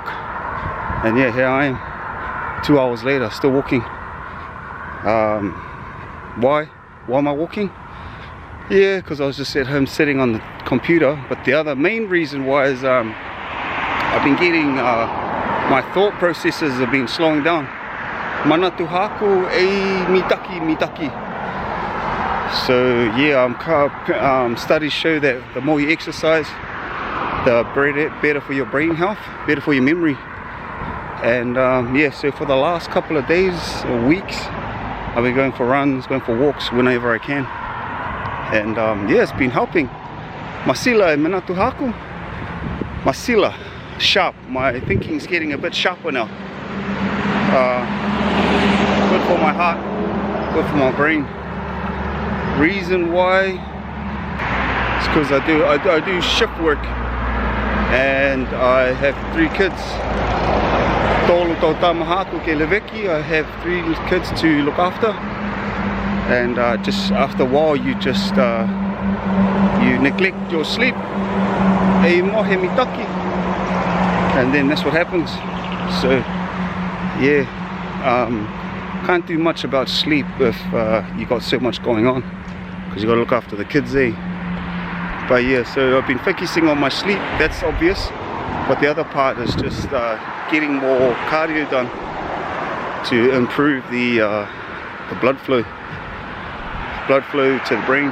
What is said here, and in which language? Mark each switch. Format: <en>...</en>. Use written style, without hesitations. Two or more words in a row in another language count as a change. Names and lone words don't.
<en>And yeah, here I am 2 hours later, still walking. Why am I walking? Yeah, because I was just at home sitting on the computer. But the other main reason why is I've been getting my thought processes have been slowing down.</en> <niu>Manatu haku e mitaki.</niu> <en>So yeah, studies show that the more you exercise, the better for your brain health, better for your memory. And yeah, so for the last couple of days or weeks, I've been going for runs, going for walks whenever I can. And yeah, it's been helping.</en> <niu>Masila e manatu haku. Masila,</niu> <en>sharp. My thinking's getting a bit sharper now. Good for my heart, good for my brain. Reason why? It's because I do shift work, and I have 3 kids.</en> <niu>Tolu tau tamahaku ke leveki.</niu> <en>I have 3 kids to look after, and just after a while you just you neglect your sleep.</en> <niu>E mohe mitaki,</niu> <en>and then that's what happens. So yeah, can't do much about sleep if you got so much going on, because you got to look after the kids, eh? But yeah, so I've been focusing on my sleep, that's obvious, but the other part is just getting more cardio done to improve the blood flow to the brain.</en>